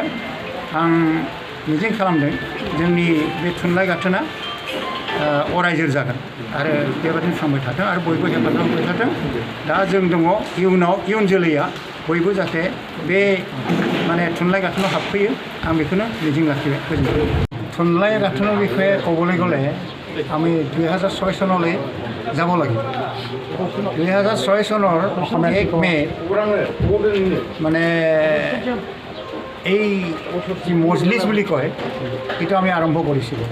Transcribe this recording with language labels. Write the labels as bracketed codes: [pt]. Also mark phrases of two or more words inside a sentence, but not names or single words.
[brx] आं मिजिं खालामदों जोंनि बे थुनलाइ गाथोना अरायजोर जागोन आरो बेबादिनो थांबाय थाथों आरो बयबो हेफाजाब होबाय थाथों। दा जों दङ, इयुन जोलैया बयबो जाहाथे बे थुनलाइ गाथोनाव हाबफैयो, आं बेखौनो मिजिं लाखिबाय। [as] गोजोन्थों। थुनलाइ গাঁথনৰ বিষয়ে ক'বলৈ গ'লে আমি 2006 চনলৈ যাব লাগিব। 2006 চনৰ 1 মে এই যি মজলিছ বুলি কয় সেইটো আমি আৰম্ভ কৰিছিলোঁ।